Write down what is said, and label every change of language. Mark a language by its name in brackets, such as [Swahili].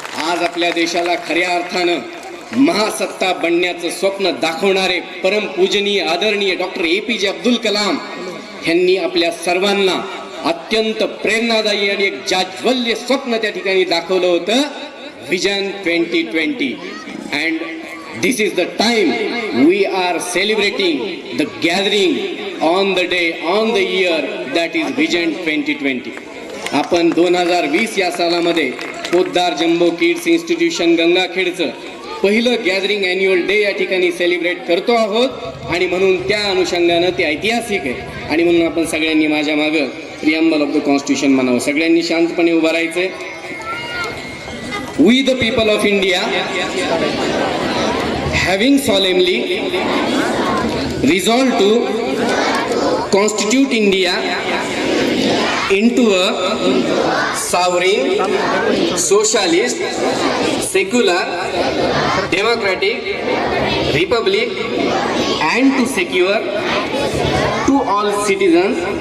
[Marathi] आज आपल्या देशाला खऱ्या अर्थानं महासत्ता बनण्याचं स्वप्न दाखवणारे परमपूजनीय आदरणीय डॉक्टर APJ अब्दुल कलाम यांनी आपल्या सर्वांना अत्यंत प्रेरणादायी आणि एक जाज्वल्य स्वप्न त्या ठिकाणी दाखवलं होतं, vision 2020. [English] And this is the time we are celebrating the gathering on the day, on the year that is Vision 2020. [Marathi] आपण 2020 या सालामध्ये पोद्दार जम्बो किड्स इन्स्टिट्यूशन गंगाखेडचं पहिलं गॅदरिंग ॲन्युअल डे या ठिकाणी सेलिब्रेट करतो आहोत आणि म्हणून त्या अनुषंगानं ते ऐतिहासिक आहे आणि म्हणून आपण सगळ्यांनी माझ्या मागं [English] preamble of the constitution [Marathi] म्हणावं. सगळ्यांनी शांतपणे उभं राहायचंय. [English] We the people of India, having solemnly resolved to constitute India into a sovereign, socialist, secular, democratic republic, and to secure to all citizens